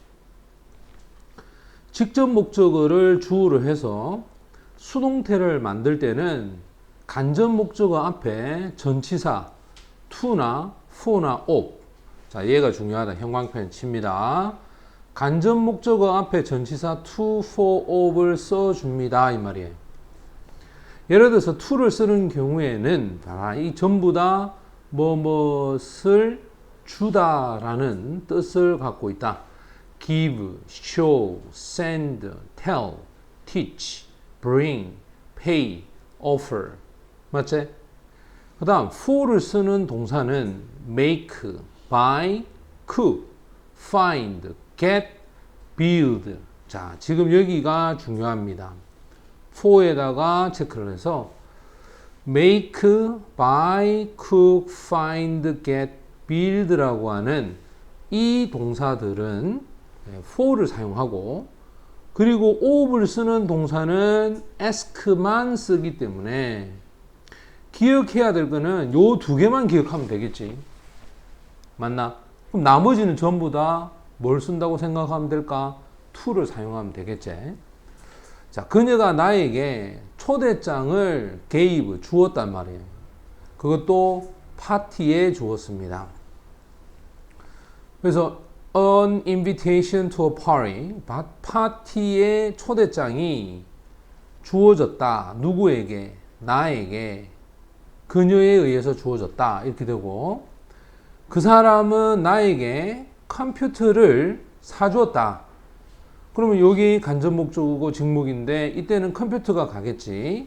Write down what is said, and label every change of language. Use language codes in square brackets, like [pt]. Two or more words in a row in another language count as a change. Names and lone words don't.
[ko] 직접 목적어를 주어로 해서 수동태를 만들 때는 간접 목적어 앞에 전치사 to나 for나 of. 자, 얘가 중요하다. 형광펜 칩니다. 간접 목적어 앞에 전치사 [en] to, for, [ko] of를 써줍니다. 이 말이에요. 예를 들어서 to를 쓰는 경우에는 이 전부 다 뭐뭇을 주다라는 뜻을 갖고 있다. [en] give, show, send, tell, teach, bring, pay, offer. [ko] 맞지? 그 다음 for를 쓰는 동사는 [en] make, buy, cook, find, get, build. [ko] 자, 지금 여기가 중요합니다. for에다가 체크를 해서 [en] make, buy, cook, find, get, [ko] build라고 하는 이 동사들은 for를 사용하고, 그리고 of를 쓰는 동사는 ask만 쓰기 때문에 기억해야 될 거는 요 두 개만 기억하면 되겠지. 맞나? 그럼 나머지는 전부 다 뭘 쓴다고 생각하면 될까? to를 사용하면 되겠지. 자, 그녀가 나에게 초대장을 gave, 주었단 말이에요. 그것도 파티에 주었습니다. [en] 그래서 an invitation to a party, [ko] 파티의 초대장이 주어졌다. 누구에게? 나에게. 그녀에 의해서 주어졌다. 이렇게 되고, 그 사람은 나에게 컴퓨터를 사주었다. 그러면 여기 간접 목적어고 직목인데 이때는 컴퓨터가 가겠지.